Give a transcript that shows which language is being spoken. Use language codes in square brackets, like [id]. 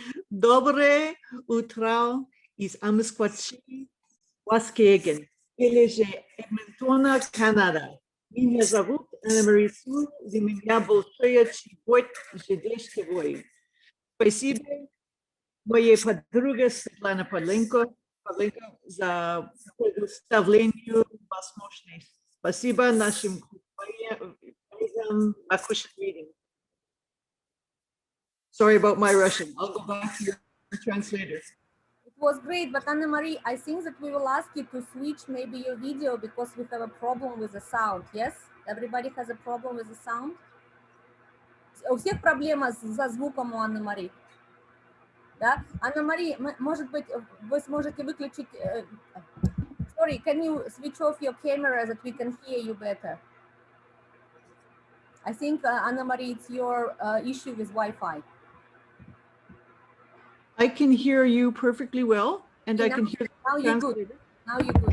[ru] Dobre utro из Амсквачи, Waskegen, Eleje Edmontona, Canada. Меня зовут Анна-Мария Су, за меня большое честь здесь сегодня. Спасибо моей подруге Светлане Подленко за предоставление возможности. Спасибо нашим коллегам Макушинским. [en] Sorry about my Russian. I'll go back to your translator. It was great, but Anna-Marie, I think that we will ask you to switch maybe your video because we have a problem with the sound. Yes? Everybody has a problem with the sound? [ru] У всех проблема со звуком у Анны-Мари. Да? Анна-Мари, может быть, вы сможете выключить... [en] Sorry, can you switch off your camera that we can hear you better? I think, Anna-Marie, it's your issue with Wi-Fi. I can hear you perfectly well, and I can hear now you're good. Now you're good.